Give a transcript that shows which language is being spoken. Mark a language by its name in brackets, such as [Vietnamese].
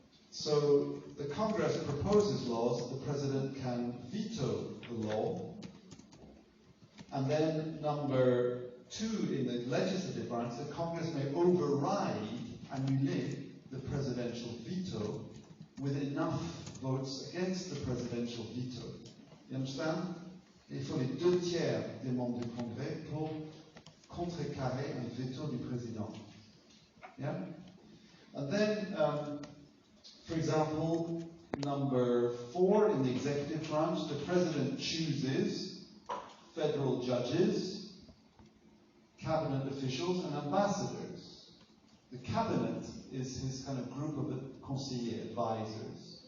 [English] So the Congress proposes laws, the president can veto the law. And then number 2 in the legislative branch, the Congress may override, annuler the presidential veto with enough votes against the presidential veto. You understand? [French] Il faut les 2 tiers des membres du Congrès pour contrecarrer un veto du président. [English] Yeah? And then, for example, number 4 in the executive branch, the president chooses federal judges, cabinet officials, and ambassadors. The cabinet is his kind of group of conseillers, advisors.